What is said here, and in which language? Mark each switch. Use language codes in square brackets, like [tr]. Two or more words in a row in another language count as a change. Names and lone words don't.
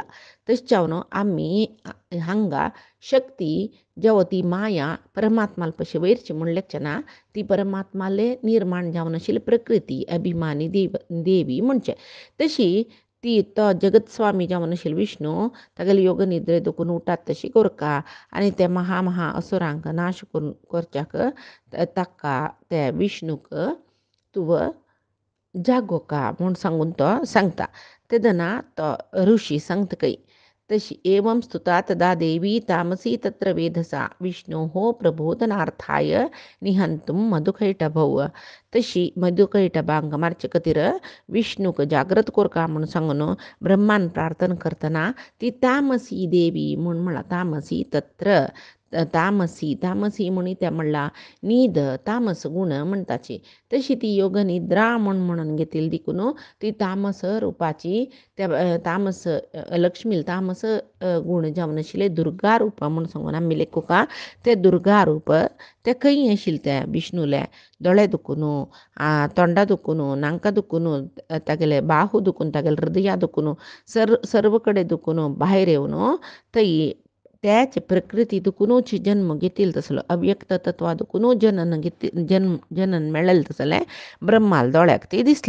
[kok] तशें जावन आमी हांगा शक्ती जेव ती माया परमात्माल पशी वयरची म्हूण लेखचे ना ती परमात्माले निर्माण जावन आशिल्ली प्रकृती अभिमानी देवी म्हणचे तशी ती तो जगत स्वामी जावन आशिल्लो विष्णू तागेले योग निद्रे दुखून उठात तशी कोरका आनी ते महा असुरांक नाश करून करच्याक ताका त्या विष्णूक तुव जागोका म्हूण सांगून तो सांगता. तेदना तो ऋषी सांगतकय तशी [sa] एवं स्तुता तदा देवी तामसी तत्र वेधसा विष्णोः प्रबोधनार्थाय निहंतुं मधुकैटभौ. [kok] तशी मधुकैटभांक मारचे खातीर विष्णूक जागृत कोरका म्हूण सांगून ब्रह्मान प्रार्थना करतना ती तामसी देवी म्हूण म्हणला [sa] तामसी तत्र [kok] तामसी म्हूण त्या म्हणला न्हीद तामस गुण म्हणटाची तशी ती योग निद्रा म्हणून घेतिल्ली देखून ती तामस रुपाची त्या तामस लक्ष्मी तामस गुण जावन आशिल्ले दुर्गा रूप म्हूण सांगून आमी लेखुका ते दुर्गा रूप ते खंय आशिल्ले त्या विष्णूले दोळे दुखून तोंडा दुखून नांका दुखून तागेले बाहू दुखून तागेले हृदया दुखून सर्व कडेन दुखून भायर येवन थंय त्याच प्रकृती दुखूनच जन्म घेतिल्लो तसलो अव्यक्त तत्वा दुखून जनन मेळ्ळेलें तसलें ब्रह्माल दोळ्याक ती दिसली.